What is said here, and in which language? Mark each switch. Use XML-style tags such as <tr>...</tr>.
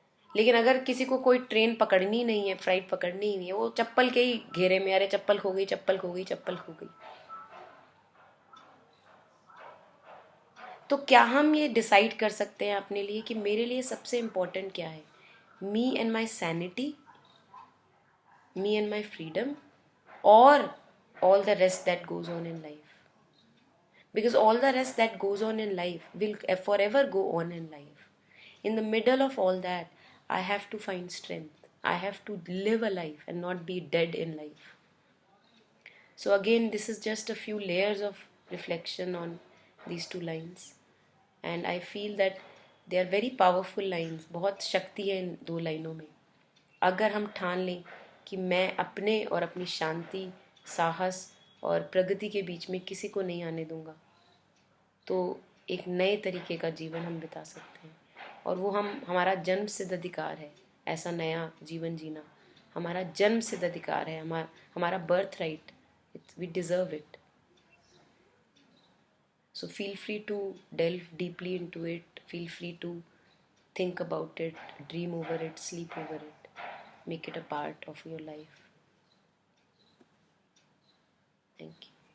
<hi>लेकिन अगर किसी को कोई ट्रेन पकड़नी नहीं है, फ्लाइट पकड़नी ही नहीं है, वो चप्पल के ही घेरे में, अरे चप्पल खो गई, चप्पल खो गई, चप्पल खो गई। तो क्या हम ये डिसाइड कर सकते हैं अपने लिए कि मेरे लिए सबसे इम्पोर्टेंट क्या है?</hi> <en>Me and my sanity, me and my freedom, or all the rest that goes on in life? Because all the rest that goes on in life will forever go on in life. In the middle of all that, I have to find strength, I have to live a life and not be dead in life. So again, this is just a few layers of reflection on these two lines, and I feel that they are very powerful lines.</en> <hi>बहुत शक्ति है इन दो लाइनों में। अगर हम ठान लें कि मैं अपने और अपनी शांति, साहस और प्रगति के बीच में किसी को नहीं आने दूंगा, तो एक नए तरीके का जीवन हम बिता सकते हैं। और वो हमारा जन्म सिद्ध अधिकार है, ऐसा नया जीवन जीना हमारा जन्म सिद्ध अधिकार है, हमारा birth right,</hi> <en>We deserve it. So feel free to delve deeply into it, feel free to think about it, dream over it, sleep over it, make it a part of your life. Thank you.</en>